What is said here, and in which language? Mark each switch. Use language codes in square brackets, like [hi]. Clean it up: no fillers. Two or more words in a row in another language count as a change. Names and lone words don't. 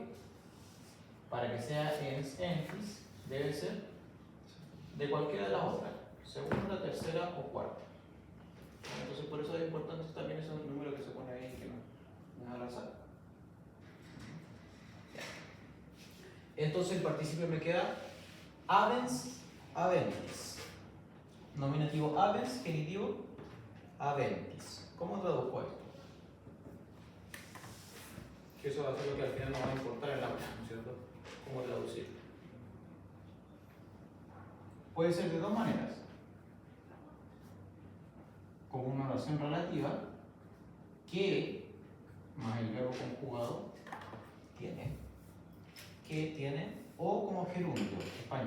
[es] Para que sea [la] ens entis, [es] debe ser de cualquiera de las otras, segunda, tercera o cuarta. Entonces, por eso es importante también ese número que se pone ahí, que no es al azar. Entonces, el participio me queda [la] avens, aventis. [es] Nominativo avens, genitivo aventis. ¿Cómo traduzco esto? Que eso va a ser lo que al final nos va a importar en la prueba, ¿no es cierto? ¿Cómo traducir? Puede ser de dos maneras. Como una oración relativa que más el verbo conjugado tiene, que tiene, o como gerundio español.